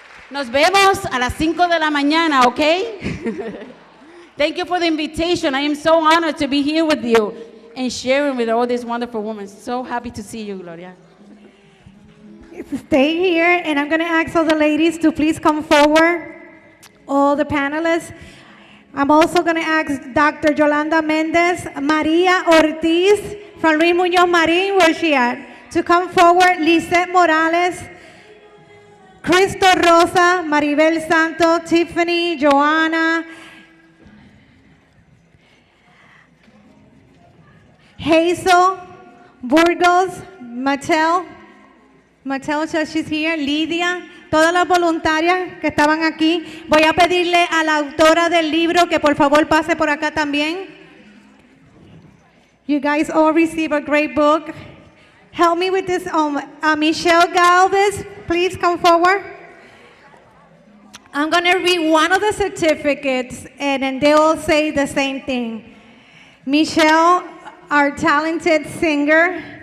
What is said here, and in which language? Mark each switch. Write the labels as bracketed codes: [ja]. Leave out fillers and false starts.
[es] Nos vemos a las 5 de la mañana, okay? [en] Thank you for the invitation. I am so honored to be here with you and sharing with all these wonderful women. So happy to see you, Gloria. Stay here, and I'm going to ask all the ladies to please come forward, all the panelists. I'm also going to ask Dr. Yolanda Mendez, Maria Ortiz from Luis Muñoz Marin, where's she at? To come forward, Lisette Morales, Cristo Rosa, Maribel Santo, Tiffany, Joanna, Hazel, Burgos, Mattel says she's here, Lidia, [es] todas las voluntarias que estaban aquí. Voy a pedirle a la autora del libro que por favor pase por acá también. [en] You guys all receive a great book. Help me with this. Michelle Galvez, please come forward. I'm going to read one of the certificates, and then they all say the same thing. Michelle, our talented singer,